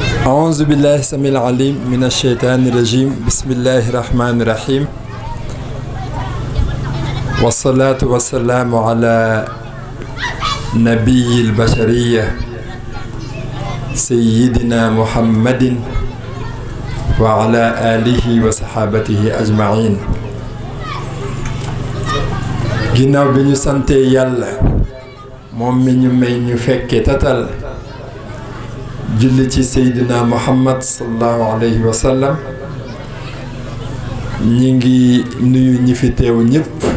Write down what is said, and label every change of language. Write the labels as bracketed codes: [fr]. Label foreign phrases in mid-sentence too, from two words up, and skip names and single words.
[ar] أعوذ بالله السميع العليم من الشيطان الرجيم بسم الله الرحمن الرحيم والصلاة والسلام على نبي البشرية سيدنا محمد وعلى آله وصحابته أجمعين. [wo] ginnaaw bi ñu sante yàlla moom mi ñu may ñu fekke tatal julli ci seydina muhammad [ar] صلى الله عليه وسلم [wo] ñi ngi nuyu ñi fi teew ñëpp